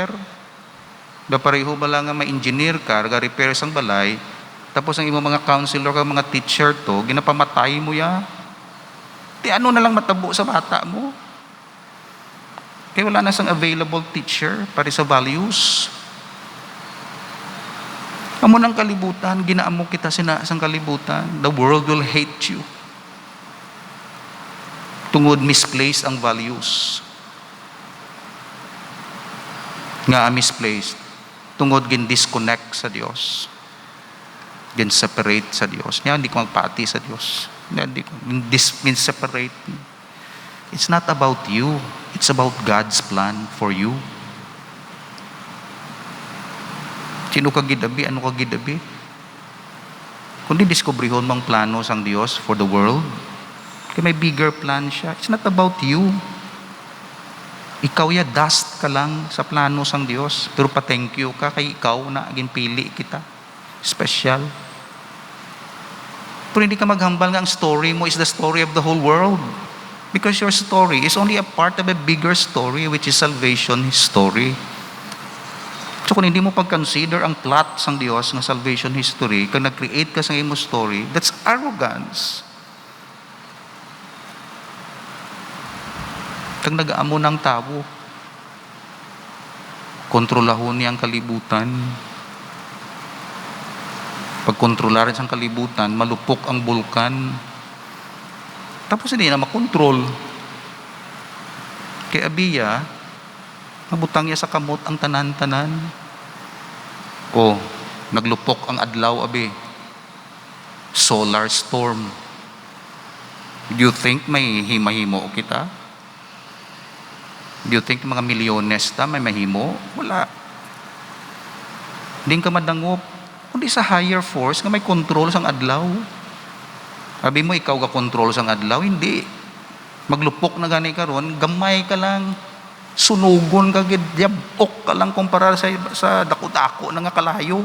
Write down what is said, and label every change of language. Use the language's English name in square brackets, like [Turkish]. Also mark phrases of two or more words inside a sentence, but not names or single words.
[Hiligaynon] Da pareho ba lang nga ma-engineer ka, ga-repair sang balay, tapos ang imong mga counselor ka, mga teacher to, ginapamatay mo ya. Di ano na lang matabo sa bata mo? Kaya wala na sang available teacher para sa values. Amo ng kalibutan, ginaamo kita sang kalibutan. [English] The world will hate you. [Hiligaynon] Tungod misplaced ang values. Nga misplaced. Tungod gin-disconnect sa Diyos. Gin-separate sa Diyos. Nga, hindi ko magpati sa Diyos. Hindi ko gin-separate. [English] It's not about you. It's about God's plan for you. [Hiligaynon] Sino ka gidabi? Ano ka gidabi? Kundi diskubrihon mong plano sang Diyos [English] for the world. [Hiligaynon] Kaya may [English] bigger plan [Hiligaynon] siya. [English] It's not about you. [Hiligaynon] Ikaw ya, dust ka lang sa plano sang Diyos. Pero pa- [English] thank you [Hiligaynon] ka kay ikaw na ginpili kita. Special. Pero hindi ka maghambal nga ang story mo [English] is the story of the whole world. Because your story is only a part of a bigger story, which is salvation story. [Hiligaynon] So kung hindi mo pag-consider ang plot sang Diyos ng [English] salvation history, [Hiligaynon] kung nag-create ka sa imo story, [English] that's arrogance. [Hiligaynon] Kung nag-aamo ng tao, kontrolahon niya ang kalibutan. Pag kontrolarin sa kalibutan, malupok ang bulkan. Tapos hindi na makontrol. Kaya abiya, mabutang niya sa kamot ang tanan-tanan. O, naglupok ang adlaw, abi. Solar storm. [English] Do you think [Hiligaynon] may himahimo kita? [English] Do you think [Hiligaynon] mga milyones ta may mahimo? Wala. Hindi ka madangop. Kundi sa [English] higher force [Hiligaynon] nga may control sang adlaw. Sabi mo, ikaw ka control sang adlaw? Hindi. Maglupok na gani karon, gamay ka lang. Sunugon ka, gidyabok ka lang kumpara sa dako-dako na nga kalayo.